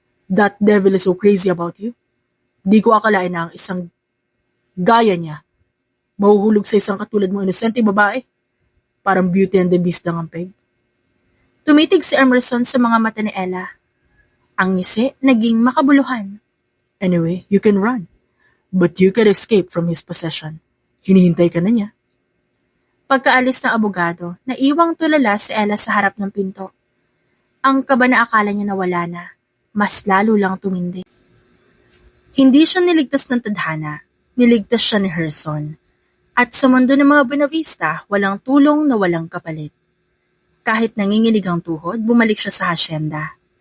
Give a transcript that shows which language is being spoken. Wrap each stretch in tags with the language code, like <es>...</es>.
<en>That devil is so crazy about you.</en> <tl>Di ko akalain na ang isang gaya niya mahuhulog sa isang katulad mong inosente babae. Parang Beauty and the Beast ng ampeg. Tumitig si Emerson sa mga mata ni Ella. Ang ngisi naging makabuluhan.</tl> <en>Anyway, you can run. But you can escape from his possession.</en> <tl>Hinihintay ka na niya. Pagkaalis ng abogado, naiwang tulala si Ella sa harap ng pinto. Ang kaba na akala niya nawala na, mas lalo lang tumindi. Hindi siya niligtas ng tadhana, niligtas siya ni Harrison. At sa mundo ng mga Buenavista, walang tulong na walang kapalit. Kahit nanginginig ang tuhod, bumalik siya sa hasyenda.</tl>